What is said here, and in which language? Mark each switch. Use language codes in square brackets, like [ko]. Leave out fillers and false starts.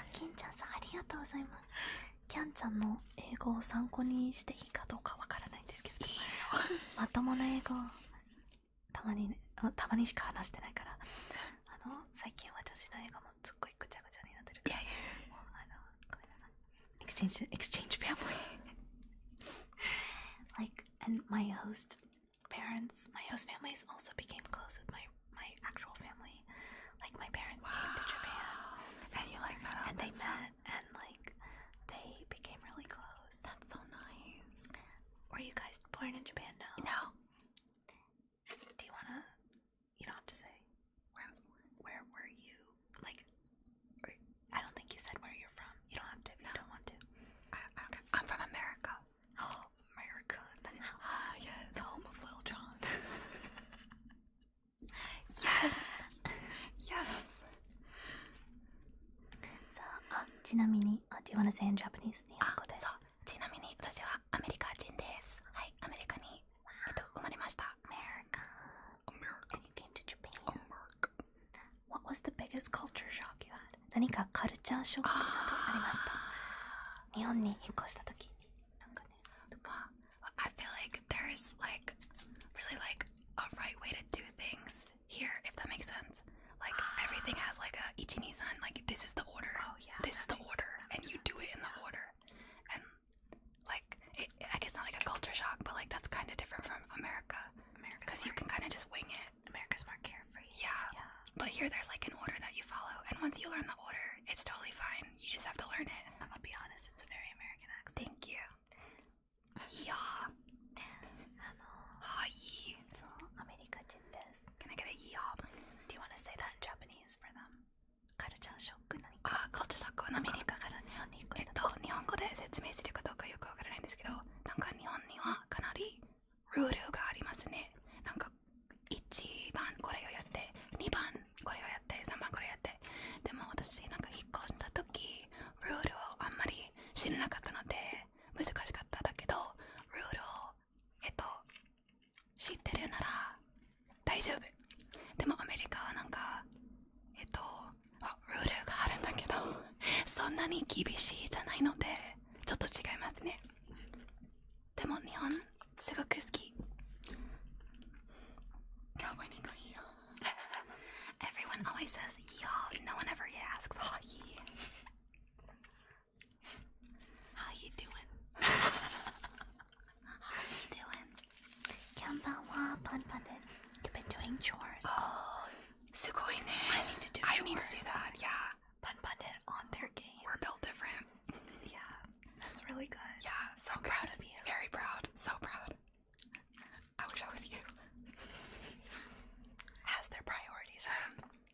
[ja] 金ちゃんさんありがとうございます。キャンちゃんの英語を参考にしていいかどうかわからないんですけど、まともな英語たまにしか話してないから、最近私の英語もすっごいぐちゃぐちゃになってるから、もうごめんなさい。 [en] Exchange family. Like, and my host families also became close with my actual family. Like, my parents came to Japan. And you like met up and they met, and like, they became really close. That's so nice. Were you guys born in Japan? No. No. Do you wanna? You don't have to say. Where I was born. Where were you? Like, I don't think you said where you're from. You don't have to if you don't want to. I don't care. I'm from America. Oh, America. That helps. Yes. The home of Lil Jon. Yes. Yes. So, [ja] ちなみに、 [en] do you want to say in Japanese? [ja] 日本語で。そう。ちなみに私はアメリカ人です。はい、アメリカに、生まれました。 [en] America. America. And you came to Japan. America. What was the biggest culture shock you had? [ja] 何かカルチャーショックなどありました？日本に引っ越した時に。なんかね。 [en] I feel like there's like really like a right way to do things here, if that makes sense. Like everything has like a 123, like this is the order. Oh yeah. This is the order, and you do it in the order. And like I guess not like a culture shock, but like that's kind of different from America. Because you can kind of just wing it. America's more carefree. Yeah. But here there's like an order that you follow, and once you learn the order, it's totally fine. You just have to learn it. I'm gonna be honest, it's a very American accent. Thank you. Yeah. Hi. So, アメリカ人です。 Can I get a yeehaw? Do you want to say that in Japanese for them? [ja] カルチャーショック何か。カルチャーショックはなんかアメリカから日本に引っ越した時。日本語で説明するかどうかよくわからないんですけど、なんか日本にはかなりルールがありますね。なんか1番これをやって、2番これをやって、3番これをやって。でも私なんか引っ越した時、ルールをあんまり知らなかったので難しかっただけど、ルールを知ってるなら大丈夫。でもアメリカはなんかルールがあるんだけど、そんなに厳しいじゃないのでちょっと違いますね。でも日本すごく好き。 [en] Everyone always says yeehaw. No one ever asks how you doing? How you doing? [ja] キャンバンはパンパンで [en] You've been doing chores. [ja] Oh, すごいね。 [en] I need to do I chores. need to do that. Yeah. [ja] パンパンで [en] on their game. We're built different. Yeah, that's really good. Yeah, so I'm proud of you. Very proud. So proud. I wish I was you. Has their priorities right.